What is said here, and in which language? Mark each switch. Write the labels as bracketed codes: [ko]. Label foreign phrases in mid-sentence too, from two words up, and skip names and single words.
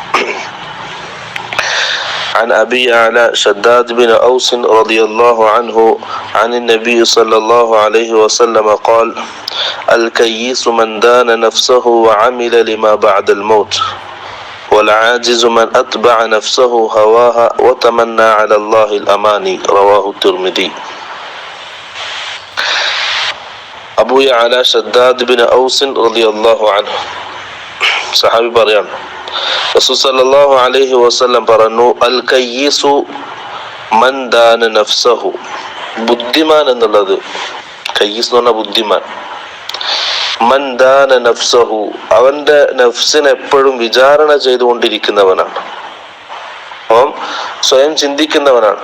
[ar] عن أبي أعلى شداد بن أوس رضي الله عنه عن النبي صلى الله عليه وسلم قال: الكيس من دان نفسه وعمل لما بعد الموت، والعاجز من أتبع نفسه هواها وتمنى على الله الأماني. رواه الترمذي. [ml] അബൂ യഅല ഷദ്ദാദ് ബിൻ ഔസ് [ar] رضي الله عنه [ml] സഹാബി പറയാണ്, റസൂൽ [ar] صلى الله عليه وسلم [ml] പറഞ്ഞു, [ar] الكيس من دان نفسه. [ml] ബുദ്ധിമാൻ എന്നുള്ളത്, കയ്യിസ് എന്ന് പറഞ്ഞ ബുദ്ധിമാൻ, [ar] من دان نفسه, [ml] അവന്റെ നഫ്സിനെ എപ്പോഴും വിചാരണ ചെയ്തുകൊണ്ടിരിക്കുന്നവനാണ്, അവൻ സ്വയം ചിന്തിക്കുന്നവനാണ്.